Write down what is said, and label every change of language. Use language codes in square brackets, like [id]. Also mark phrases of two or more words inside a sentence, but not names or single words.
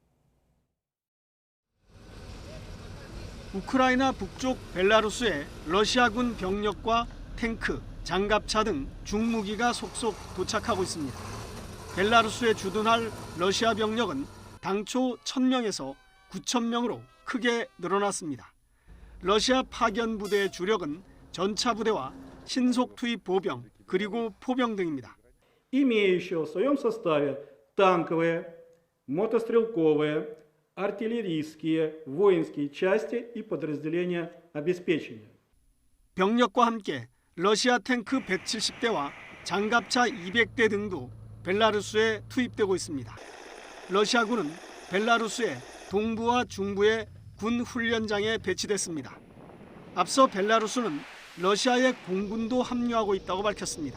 [ko] 우크라이나 북쪽 벨라루스에 러시아군 병력과 탱크, 장갑차 등 중무기가 속속 도착하고 있습니다. 벨라루스에 주둔할 러시아 병력은 당초 1,000명에서 9,000명으로 크게 늘어났습니다. 러시아 파견 부대의 주력은 전차 부대와 신속 투입 보병 그리고 포병 등입니다. [ru] имеющие в своем составе танковые, мотострелковые, артиллерийские, воинские части и подразделения обеспечения. [ko] 병력과 함께 러시아 탱크 170대와 장갑차 200대 등도 벨라루스에 투입되고 있습니다. 러시아군은 벨라루스의 동부와 중부의 군 훈련장에 배치됐습니다. 앞서 벨라루스는 러시아의 공군도 합류하고 있다고 밝혔습니다.